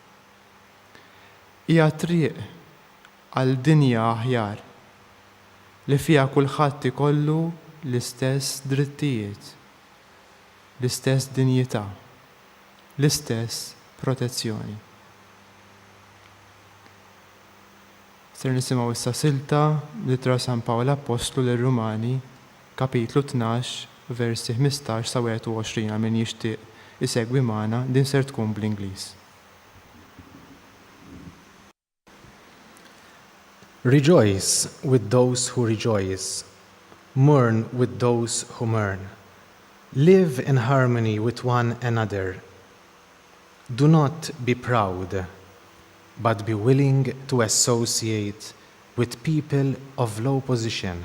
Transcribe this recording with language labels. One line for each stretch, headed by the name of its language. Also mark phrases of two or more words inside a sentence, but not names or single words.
Maltese: Hija triq għal dinja aħjar li fiha kulħadd ikollu l-istess drittijiet, l-istess dinjità, l-istess protezzjoni. Ser nisimgħu issa silta Littra San Pawl Apostlu lir-Rumani, kapitlu 12, versi 15 sa 21 għal min jixtieq isegwi magħna, din ser tkun bl-Ingliż.
English: Rejoice with those who rejoice. Mourn with those who mourn. Live in harmony with one another. Do not be proud, but be willing to associate with people of low position.